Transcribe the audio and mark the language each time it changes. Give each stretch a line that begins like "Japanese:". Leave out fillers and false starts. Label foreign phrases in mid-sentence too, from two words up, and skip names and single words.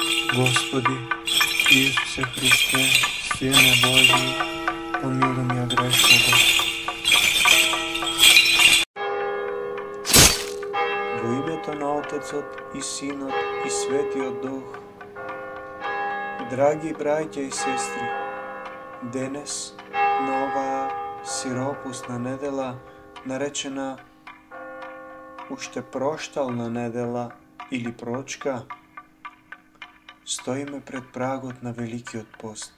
Church Slavic: Gospodi Isuse Hrisте, Sine Božji, pomiluj mja grešnoga.
Macedonian: Во името на Отецот и Синот и Светиот Дух. Драги браќа и сестри, денес на оваа сиропусна недела, наречена уште проштална недела или прочка, стоиме пред прагот на Великиот пост.